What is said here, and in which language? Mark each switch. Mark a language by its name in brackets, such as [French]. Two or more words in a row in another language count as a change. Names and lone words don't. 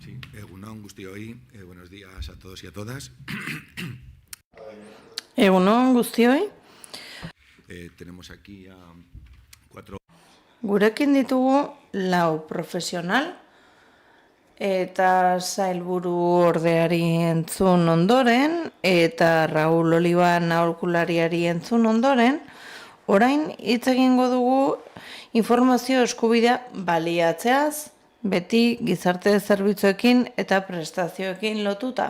[Basque] Egunon guztioi, [Spanish] buenos días a todos y a todas. [Basque] Egunon guztioi, [Spanish] Tenemos aquí a 4... [Basque] gurekin ditugu 4 profesional eta sailburu ordeari entzun ondoren eta Raul Oliban aholkulariari entzun ondoren, orain hitz egingo dugu informazio eskubidea baliatzeaz, beti gizarte zerbitzuekin eta prestazioekin lotuta.